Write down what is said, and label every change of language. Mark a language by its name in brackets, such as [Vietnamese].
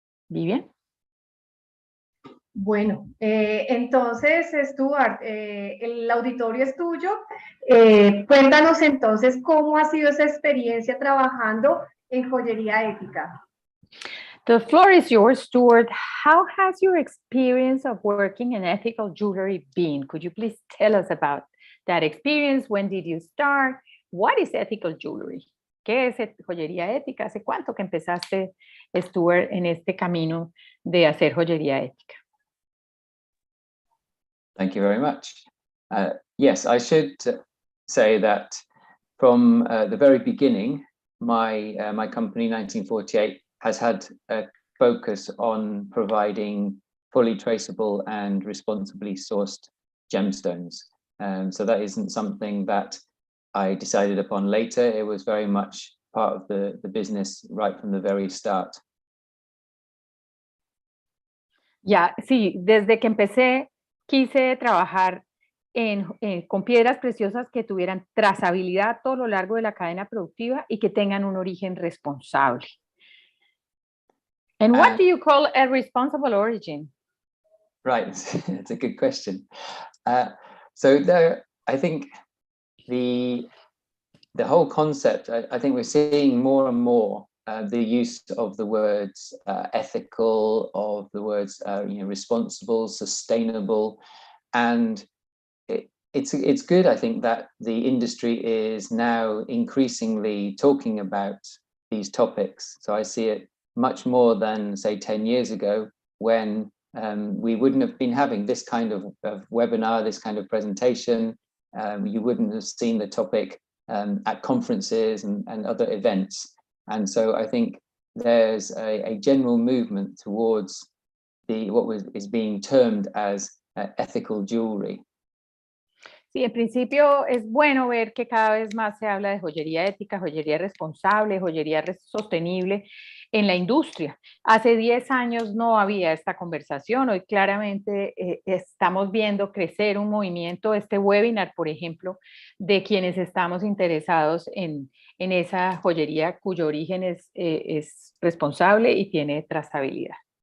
[Spanish] Vivian. Bueno, entonces, Stuart, el auditorio es tuyo. Cuéntanos entonces cómo ha sido esa experiencia trabajando en joyería ética. [English] The floor is yours, Stuart. How has your experience of working in ethical jewelry been? Could you please tell us about that experience? When did you start? What is ethical jewelry? [Spanish] ¿Qué es joyería ética? ¿Hace cuánto que empezaste, Stuart, en este camino de hacer joyería ética? [English] Thank you very much. Yes, I should say that from the very beginning, my company, 1948, has had a focus on providing fully traceable and responsibly sourced gemstones. So that isn't something that I decided upon later. It was very much part of the business right from the very start. [Spanish] Ya, sí, desde que empecé quise trabajar con piedras preciosas que tuvieran trazabilidad todo lo largo de la cadena productiva y que tengan un origen responsable. [English] And what do you call a responsible origin? Right, it's a good question. So there, I think the whole concept, I think we're seeing more and more the use of the words ethical, of the words responsible, sustainable, and it's good, I think, that the industry is now increasingly talking about these topics. So I see it much more than, say, 10 years ago, when we wouldn't have been having this kind of webinar, this kind of presentation. You wouldn't have seen the topic at conferences and other events. And so I think there's a general movement towards what is being termed as ethical jewelry. [Spanish] Sí, en principio es bueno ver que cada vez más se habla de joyería ética, joyería responsable, joyería sostenible en la industria. Hace 10 años no había esta conversación. Hoy claramente estamos viendo crecer un movimiento, este webinar, por ejemplo, de quienes estamos interesados en esa joyería cuyo origen es responsable y tiene trazabilidad.